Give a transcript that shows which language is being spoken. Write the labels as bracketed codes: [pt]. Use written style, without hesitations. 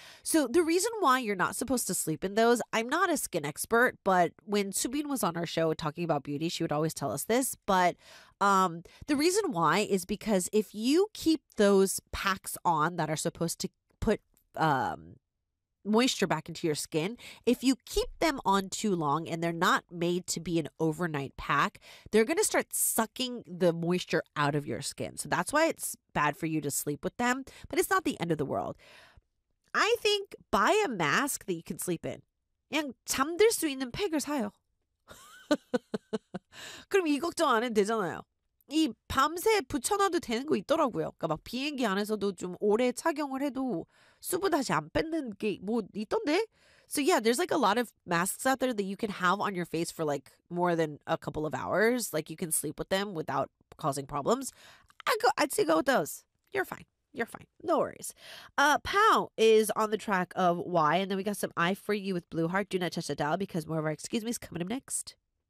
[en] So the reason why you're not supposed to sleep in those, I'm not a skin expert, but when Subin was on our show talking about beauty, she would always tell us this, but the reason why is because if you keep those packs on that are supposed to put moisture back into your skin, if you keep them on too long and they're not made to be an overnight pack, they're going to start sucking the moisture out of your skin. So that's why it's bad for you to sleep with them, but it's not the end of the world. I think buy a mask that you can sleep in. [ko] 그냥 잠들 수 있는 팩을 사요. 그럼 이 걱정 안 해도 되잖아요. 이 밤새 붙여놔도 되는 거 있더라고요. 그러니까 막 비행기 안에서도 좀 오래 착용을 해도 수분 다시 안 뺏는 게 뭐 있던데? [en] So yeah, there's like a lot of masks out there that you can have on your face for like more than a couple of hours. Like you can sleep with them without causing problems. I'd say go with those. You're fine. You're fine. No worries. Pow is on the track of Y. And then we got some I for you with Blue Heart. Do not touch the dial because more of our excuse me is coming up next.